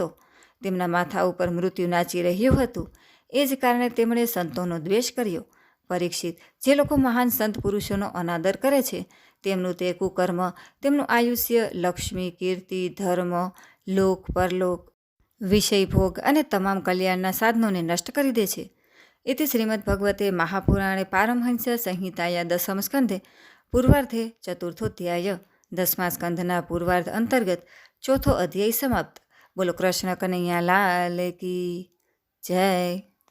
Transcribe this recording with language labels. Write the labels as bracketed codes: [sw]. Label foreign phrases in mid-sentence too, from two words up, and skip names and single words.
[gu] તેમના માથા ઉપર મૃત્યુ નાચી રહ્યું હતું. એ જ કારણે તેમણે સંતોનો દ્વેષ કર્યો. પરીક્ષિત, જે લોકો મહાન સંત પુરુષોનો અનાદર કરે છે તેમનું તે કુકર્મ તેમનું આયુષ્ય લક્ષ્મી, કીર્તિ, ધર્મ, લોક, પરલોક, વિષય ભોગ અને તમામ કલ્યાણના સાધનોને નષ્ટ કરી દે છે. [sa] इति श्रीमद्भगवते महापुराणे पारमहंस संहिताया दशम स्कंधे पूर्वार्धे चतुर्थोध्याय [gu] 10મા સ્કંધના પૂર્વાર્ધ અંતર્ગત ચોથો અધ્યાય સમાપ્ત. [hi] बोलो कृष्ण कनैया लाल की जय.